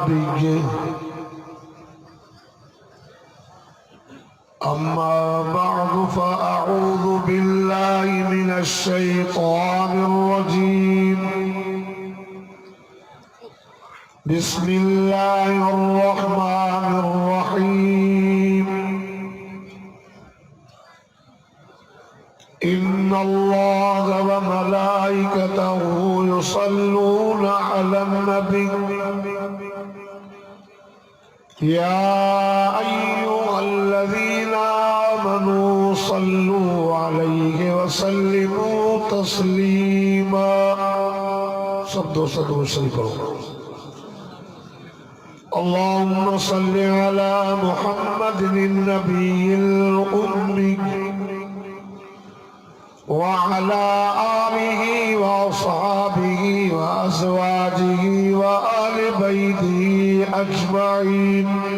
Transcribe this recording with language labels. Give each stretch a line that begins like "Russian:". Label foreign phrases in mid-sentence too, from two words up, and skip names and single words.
Arabic: نبي أما بعد فأعوذ بالله من الشيطان الرجيم بسم الله الرحمن الرحيم إن الله وملائكته يصلون على النبي يا أيها الذين آمنوا صلوا عليه وسلموا تسليما.
Urdu: سب دوستوں شریف پڑھو.
Arabic: اللهم صل على محمد النبي الأمي وعلى آله وأصحابه وأزواجه وآل بيته أجمعين.